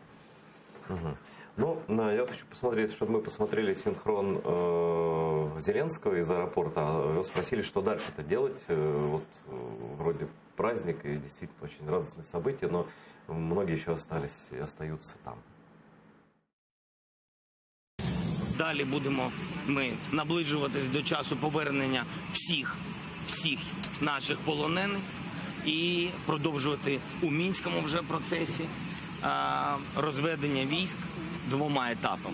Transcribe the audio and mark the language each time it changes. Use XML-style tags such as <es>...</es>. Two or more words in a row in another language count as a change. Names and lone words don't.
<ru>Я хочу посмотреть, чтобы мы посмотрели синхрон Зеленского из аэропорта. Его спросили, что дальше-то делать. Вроде праздник и действительно очень радостное событие, но многие еще остались и остаются там.</ru> <uk>Далі будемо ми наближуватись до часу повернення всіх наших полонених і продовжувати у Мінському вже процесі розведення військ 2 етапами.</uk>